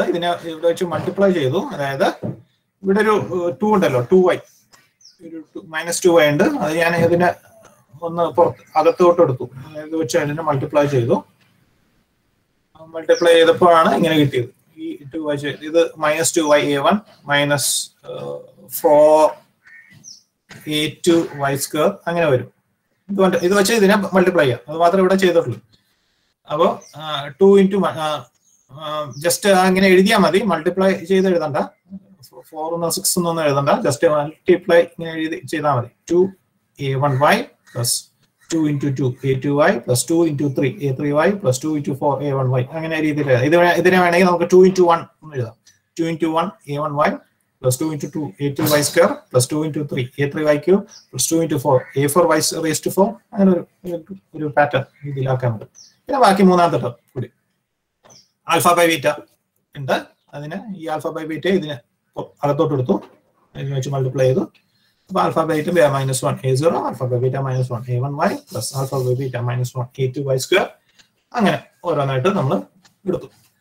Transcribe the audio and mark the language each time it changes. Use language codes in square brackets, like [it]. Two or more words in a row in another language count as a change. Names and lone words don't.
[ml] ഇതിനെ ഇവിടെ വെച്ച് മൾട്ടിപ്ലൈ ചെയ്തു. അതായത് ഇവിടെ ഒരു 2 ഉണ്ടല്ലോ, 2y -2y ഉണ്ട്. അത് ഞാൻ ഇതിനെ ഒന്ന് അകത്തോട്ട് എടുത്തു. ഇത് വെച്ച് അതിനെ മൾട്ടിപ്ലൈ ചെയ്തു. മൾട്ടിപ്ലൈ ചെയ്തപ്പോഴാണ് ഇങ്ങനെ കിട്ടിയത്. ഈ 2y ഇത് -2y A1 -4A2y² അങ്ങനെ വരും. ഇത് വെച്ച് ഇതിനെ മൾട്ടിപ്ലൈ ചെയ്യാം. അത് മാത്രമേ ഇവിടെ ചെയ്തിട്ടുള്ളൂ. അപ്പോൾ 2 [en] into just [ml] അങ്ങനെ എഴുതിയാൽ മതി. മൾട്ടിപ്ലൈ ചെയ്ത് എഴുതണ്ട, 4 6 ഒന്നും എഴുതണ്ട. [en] just multiply [ml] ഇങ്ങനെ എഴുതി ചെയ്താൽ മതി. [en] 2A1y plus 2 into 2 A2y plus 2 into 3 A3y plus 2 into 4 A1y [ml] അങ്ങനെ രീതിയിൽ ഇതിനെ വേണമെങ്കിൽ നമുക്ക് 2 into 1 എഴുതാം. [en] 2 into 1 A1y plus 2 into 2 A2y² plus 2 into 3 A3y³ plus 2 into 4 A4y raised to 4 [ml] അങ്ങനെ ഒരു പാറ്റേൺ ഇതിലാക്കാൻ പറ്റും. പിന്നെ ബാക്കി മൂന്നാമത്തെ ടേം കൂടി [en] alpha by beta [ml] ഉണ്ട്. അതിന് ഈ [en] alpha by beta [ml] ഇതിനെ അകത്തോട്ട് എടുത്തു, ഇതിനെ വെച്ച് മൾട്ടിപ്ലൈ ചെയ്തു. അപ്പൊ [en] alpha by beta -1 A0, alpha by beta -1 A1y plus alpha by beta -1 A2y² [ml] അങ്ങനെ ഓരോന്നായിട്ട് നമ്മൾ എടുത്തു.